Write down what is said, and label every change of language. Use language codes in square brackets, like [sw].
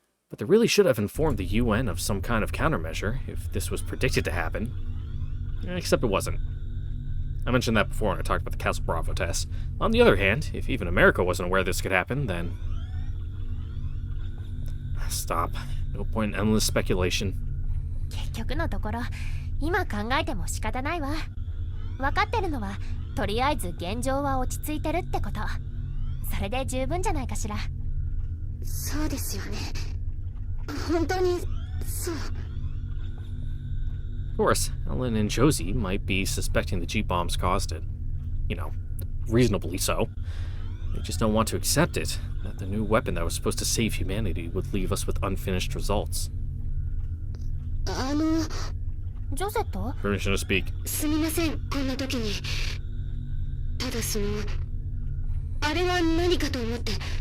[en] But they really should have informed the UN of some kind of countermeasure if this was predicted to happen. Except it wasn't. I mentioned that before when I talked about the Castle Bravo test. On the other hand, if even America wasn't aware this could happen, then... Stop. No point in endless speculation. [ja] 結局のところ今考えても仕方ないわ。分かってるのはとりあえず現状は落ち着いてるってこと。それで十分じゃないかしら。そうですよね。本当にそう。 [en] Of course, Ellen and Josie might be suspecting the G-bombs caused it. You know, reasonably so. They just don't want to accept it, that the new weapon that was supposed to save humanity would leave us with unfinished results. [ja] ジョセット？ [en] Permission to speak. [ja] すみません、こんな時に。ただあれは何かと思って。